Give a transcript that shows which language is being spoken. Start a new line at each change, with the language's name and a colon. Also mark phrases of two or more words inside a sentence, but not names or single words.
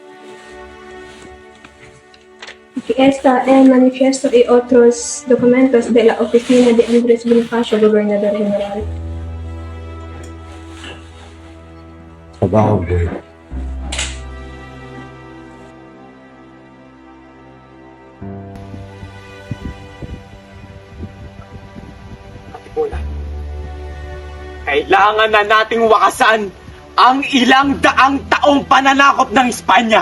Spanish: Aquí está el manifiesto y otros documentos de la oficina de Andrés Bonifacio, Gobernador General.
Filipino: Trabaho, boy. Katipunan, kailangan na nating wakasan ang ilang daang taong pananakop ng Espanya.